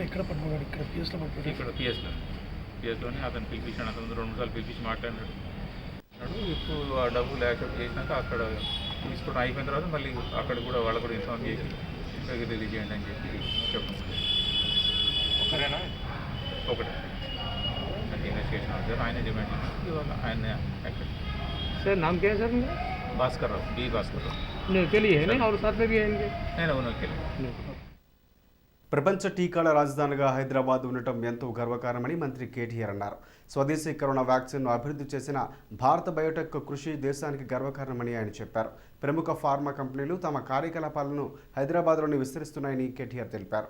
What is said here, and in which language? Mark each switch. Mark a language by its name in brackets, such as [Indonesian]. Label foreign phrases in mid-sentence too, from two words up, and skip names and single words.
[Telugu] ఇక్కడ పిఎస్లోనే అతను పిలిపించాడు. అతను 2 సార్లు పిలిపించి మాట్లాడినాడు. ఇప్పుడు ఆ డబ్బులు యాక్సెప్ట్ చేసినాక అక్కడ తీసుకోవడం అయిపోయిన తర్వాత మళ్ళీ అక్కడ కూడా వాళ్ళు కూడా ఇన్ఫార్మ్ చేసి రిలీజ్ చేయండి అని చెప్పి చెప్పండి. ఒకటే [English] investigation officer [Telugu] ఆయన డిమాండ్ చేసి ఇవాళ ఆయన యాక్సెప్ట్. [Hindi] सर नाम क्या है सर उनका? भास्कर राव, बी भास्कर राव. नहीं अकेले है नहीं और साथ में भी है इनके? नहीं उन्होंने अकेले. [Telugu] ప్రపంచ టీకాల రాజధానిగా హైదరాబాద్ ఉండటం ఎంతో గర్వకారణమని మంత్రి కేటీఆర్ అన్నారు. స్వదేశీ కరోనా వ్యాక్సిన్ను అభివృద్ధి చేసిన భారత బయోటెక్ కృషి దేశానికి గర్వకారణమని ఆయన చెప్పారు. ప్రముఖ ఫార్మా కంపెనీలు తమ కార్యకలాపాలను హైదరాబాద్లోని విస్తరిస్తున్నాయని కేటీఆర్ తెలిపారు.